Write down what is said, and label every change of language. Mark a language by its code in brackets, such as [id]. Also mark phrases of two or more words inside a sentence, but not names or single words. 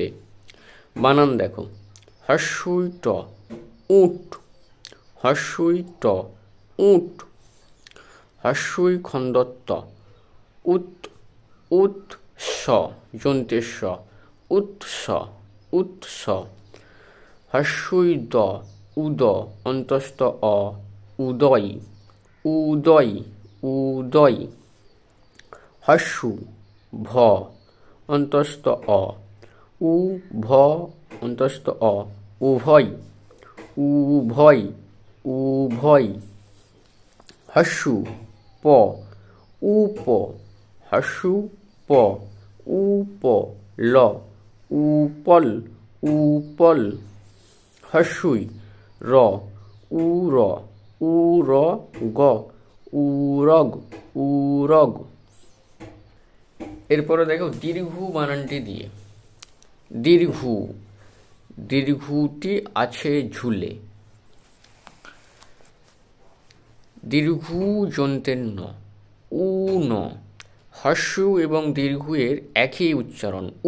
[bn] বানান দেখো, হর্ষই ট, উট, হর্ষই ট, উট, হর্ষই খন্দত্ত, উত, উৎস, যন্ত্রের স, উৎস, উৎস, হর্ষই দ, উদ, অন্তস্থ অ, উদয়, উদয়, উদয়, হর্ষু ভ, অন্তস্থ অ, উ ভ, অন্তস্থ অ, উভয়, উভয়, উভয়, হর্ষু প, উপ, হর্ষু প, উপ, ল, উপল, উপল, হর্ষুই র, উর, উর, গ, উরগ, উরগ। এরপরে দেখো দীর্ঘ বানানটি দিয়ে। দীর্ঘ, দীর্ঘটি আছে ঝুলে। দীর্ঘ যন্ত্রের ন, উ ন, হর্ষু এবং দীর্ঘ এর একই উচ্চারণ, উ,